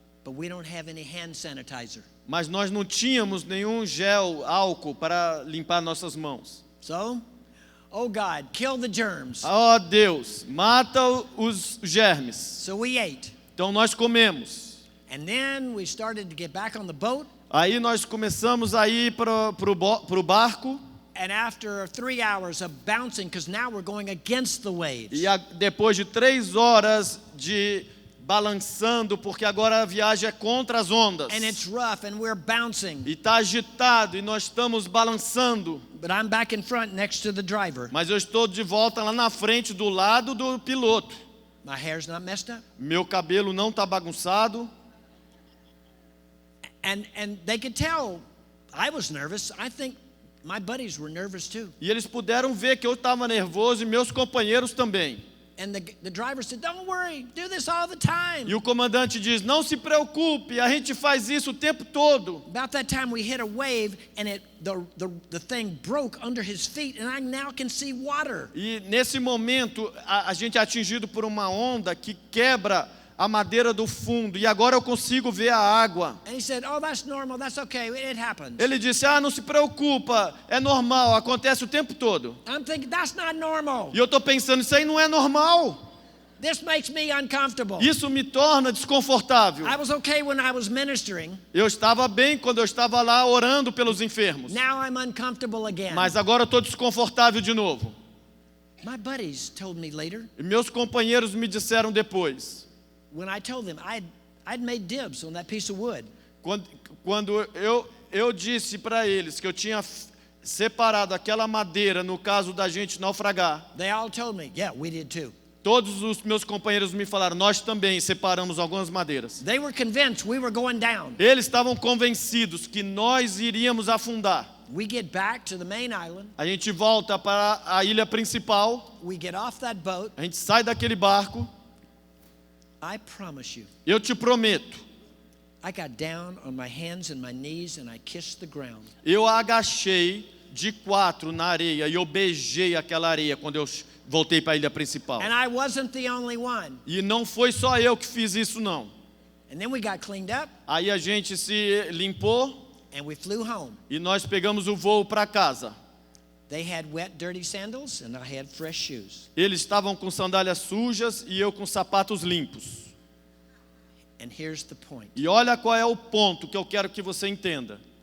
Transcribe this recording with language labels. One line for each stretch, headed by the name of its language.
English: But we don't have any hand sanitizer.
Portuguese: Mas nós não tínhamos nenhum gel, álcool para limpar nossas mãos.
English: So, oh God, kill the germs.
Portuguese: Oh Deus, mata os germes.
English: So we ate.
Portuguese: Então nós comemos.
English: And then we started to get back on the boat.
Portuguese: Aí nós começamos a ir para o barco.
English: And after 3 hours of bouncing, because now we're going against the waves.
Portuguese: E depois de 3 horas de balançando, porque agora a viagem é contra as ondas.
English: And it's rough and we're bouncing.
Portuguese: E está agitado e nós estamos balançando.
English: But I'm back in front next to the driver.
Portuguese: Mas eu estou de volta lá na frente do lado do piloto.
English: My hair's not messed up.
Portuguese: Meu cabelo não está bagunçado.
English: And they could tell I was nervous. I think my buddies were nervous too.
Portuguese: E eles puderam ver que eu estava nervoso e meus companheiros também.
English: And the driver said, "Don't worry, do this all the time."
Portuguese: E o comandante diz, não se preocupe, a gente faz isso o tempo todo.
English: About that time we hit a wave and the thing broke under his feet and I now can see water.
Portuguese: E nesse momento a gente é atingido por uma onda que quebra a madeira do fundo e agora eu consigo ver a água.
English: And he said, "Oh, that's normal. That's okay. It happens."
Portuguese: Ele disse, não se preocupa, é normal, acontece o tempo todo.
English: I'm thinking that's not normal.
Portuguese: E eu estou pensando, isso aí não é normal.
English: This makes me uncomfortable.
Portuguese: Isso me torna desconfortável.
English: I was okay when I was ministering.
Portuguese: Eu estava bem quando eu estava lá orando pelos enfermos.
English: Now I'm uncomfortable again.
Portuguese: Mas agora eu estou desconfortável de novo.
English: My buddies told me later.
Portuguese: E meus companheiros me disseram depois.
English: When I told them I'd made dibs on that piece of wood.
Portuguese: Quando eu disse para eles que eu tinha separado aquela madeira no caso da gente naufragar.
English: They all told me, "Yeah, we did too."
Portuguese: Todos os meus companheiros me falaram, nós também separamos algumas madeiras.
English: They were convinced we were going down.
Portuguese: Eles estavam convencidos que nós iríamos afundar.
English: We get back to the main island.
Portuguese: A gente volta para a ilha principal.
English: We get off that boat.
Portuguese: A gente sai daquele barco.
English: I promise you.
Portuguese: Eu te prometo.
English: I got down on my hands and my knees and I kissed the ground.
Portuguese: Eu agachei de 4 na areia e eu beijei aquela areia quando eu voltei para a ilha principal.
English: And I wasn't the only one.
Portuguese: E não foi só eu que fiz isso não.
English: And then we got cleaned up.
Portuguese: Aí a gente se limpou
English: And we flew home.
Portuguese: e nós pegamos o voo para casa.
English: They had wet, dirty sandals, and I had fresh shoes.
Portuguese: Eles estavam com sandálias sujas e eu com sapatos limpos.
English: And here's the point.
Portuguese: E olha qual é o ponto que eu quero que você entenda.